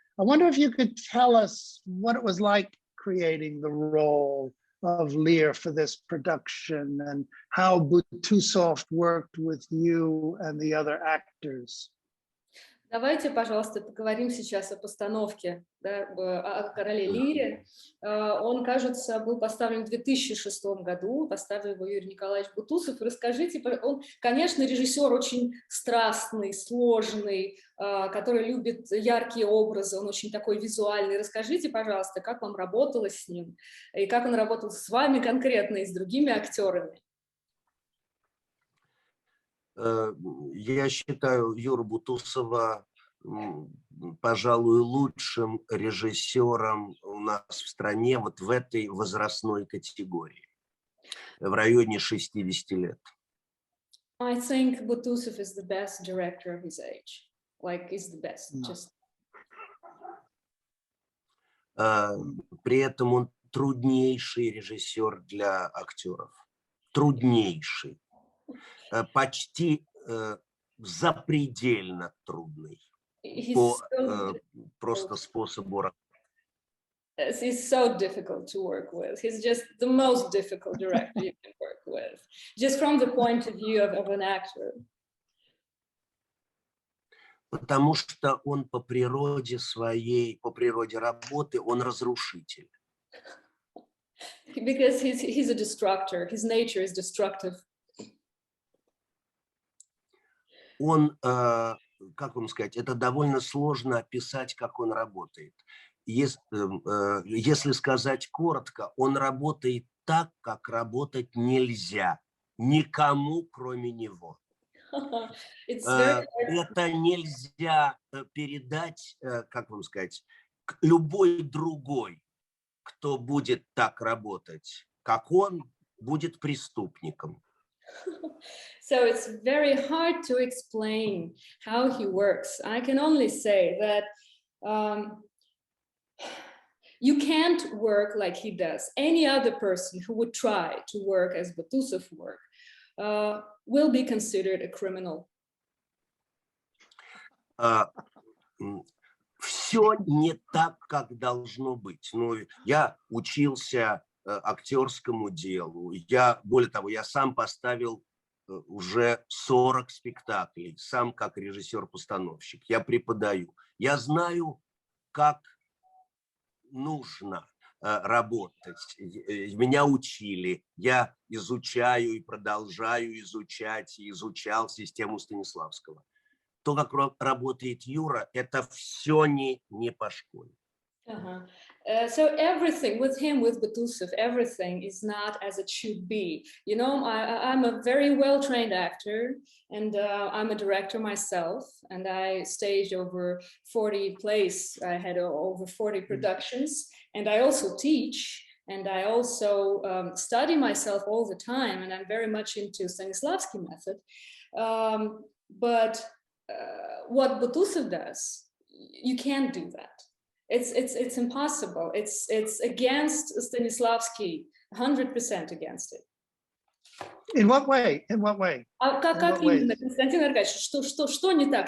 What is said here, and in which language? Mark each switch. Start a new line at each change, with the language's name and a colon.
English: I wonder if you could tell us what it was like creating the role of Lear for this production and how Butусов worked with you and the other actors.
Russian: Давайте, пожалуйста, поговорим сейчас о постановке, да, о короле Лире. Он, кажется, был поставлен в 2006 году, поставил его Юрий Николаевич Бутусов. Расскажите, он, конечно, режиссер очень страстный, сложный, который любит яркие образы, он очень такой визуальный. Расскажите, пожалуйста, как вам работалось с ним, и как он работал с вами конкретно и с другими актерами? Я считаю Юру Бутусова, пожалуй, лучшим режиссером нас в стране вот в этой возрастной категории, в районе 60 лет.
English: I think Butусов is the best director of his age. Like, he's the best. Just...
Russian: При этом он труднейший режиссер для актеров. Труднейший. Почти запредельно трудный. По просто способу работы.
English: He's so difficult to work with. He's just the most difficult director you can work with, just from the point of view of an actor.
Russian: Потому что он по природе своей, по природе работы, он разрушитель.
English: Because he's a destructor. His nature is destructive.
Russian: Он, как вам сказать, это довольно сложно описать, как он работает. Если сказать коротко, он работает так, как работать нельзя. Никому, кроме него. Это нельзя передать, как вам сказать, любой другой, кто будет так работать, как он, будет преступником.
English: So it's very hard to explain how he works. I can only say that you can't work like he does. Any other person who would try to work as Butусов work will be considered a criminal.
Russian: Все не так, как должно быть. Но я учился актерскому делу. Более того, я сам поставил уже 40 спектаклей, сам как режиссер-постановщик. Я преподаю. Я знаю, как нужно работать. Меня учили. Я изучаю и продолжаю изучать, и изучал систему Станиславского. То, как работает Юра, это все не по школе.
English: So everything with him, with Butусov, everything is not as it should be. You know, I'm a very well-trained actor, and I'm a director myself, and I staged over 40 plays. I had over 40 productions, and I also teach, and I also study myself all the time, and I'm very much into Stanislavski method. But what Butусов does, you can't do that. It's impossible. It's against Stanislavski, 100% against it. In what way? In what way?
Russian: Как именно, Константин Аркадьевич, что не так?